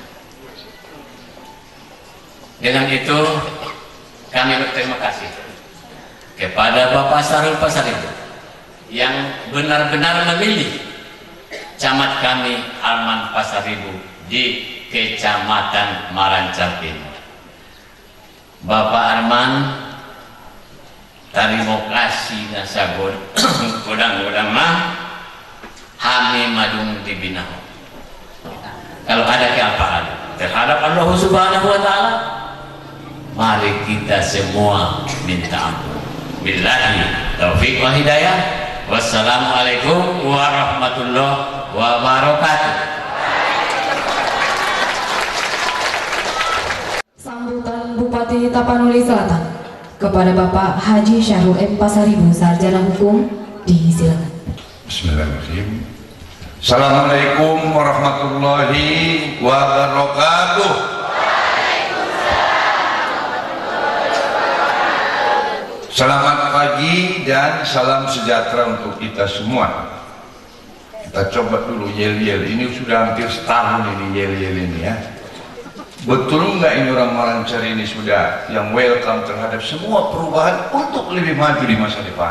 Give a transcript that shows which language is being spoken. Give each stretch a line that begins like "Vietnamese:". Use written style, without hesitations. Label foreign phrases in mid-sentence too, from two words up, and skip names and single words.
Indonesian: Dengan itu kami berterima kasih kepada Bapak Sarul Pasaribu yang benar-benar memilih camat kami Arman Pasaribu di Kecamatan Merancar ini.
Batak Mandailing: Bapak Arman,
Indonesian: terima kasih
Batak Mandailing: nasagon godang-godang mah kami madung dibinahu.
Indonesian: Kalau ada kealpaan terhadap Allah
Arabic: سبحانه وتعالى,
Indonesian: mari kita semua minta ampun.
Arabic: بالله التوفيق والهداية. والسلام عليكم ورحمة الله وبركاته.
Indonesian: Sambutan Bupati Tapanuli Selatan kepada Bapak Haji Syahrul M. Pasaribu, Sarjana Hukum, disilakan.
Arabic: بسم الله الرحمن الرحيم. السلام عليكم ورحمة الله وبركاته.
Indonesian: Selamat pagi dan salam sejahtera untuk kita semua. Kita coba dulu yel-yel. Ini sudah hampir setahun ini yel-yel ini ya. Betul nggak ini orang Merancar ini sudah yang welcome terhadap semua perubahan untuk lebih maju di masa depan.